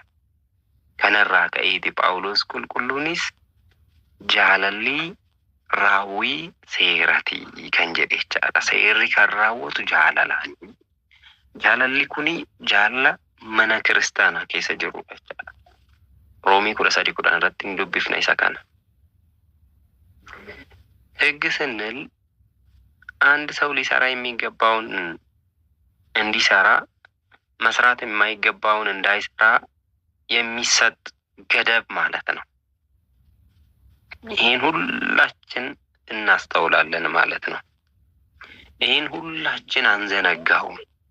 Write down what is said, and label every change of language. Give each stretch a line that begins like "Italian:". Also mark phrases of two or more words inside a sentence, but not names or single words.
Oromo: Kanarraa ka'eeti Phaawulos qulqulluunis jaalalli raawwii seerati kan jedhe jechaadha. Seerri kan raawwatu jaalalaani. Jaalalli kuni jaalala mana kiristaanaa keessa jirudha jechaadha. Roomii 13:10 irratti hin dubbifna isa kana.
Amharic: ሕግ ስንል አንድ ሰው ሊሰራ የሚገባውን እንዲሰራ መስራት የማይገባውን እንዳይሰራ የሚሰጥ ገደብ ማለት ነው። ይሄን ሁላችን እናስተውላለን ማለት ነው። ይሄን ሁላችን አንዘነጋውም።